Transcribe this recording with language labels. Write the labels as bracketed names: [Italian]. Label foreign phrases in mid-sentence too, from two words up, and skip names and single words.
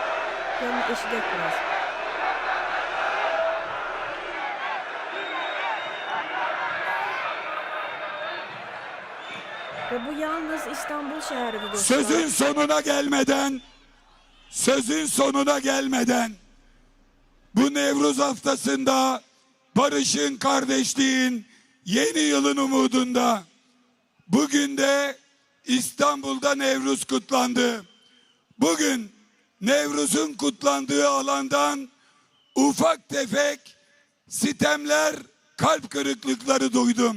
[Azerbaijani] Yəni eşidək biraz. Və bu yalnız İstanbul şəhəridir dostlar. [Turkish] Sözün sonuna gelmeden bu Nevruz haftasında barışın, kardeşliğin, yeni yılın umudunda Bugün de İstanbul'da Nevruz kutlandı. Bugün Nevruz'un kutlandığı alandan ufak tefek sitemler, kalp kırıklıkları duydum.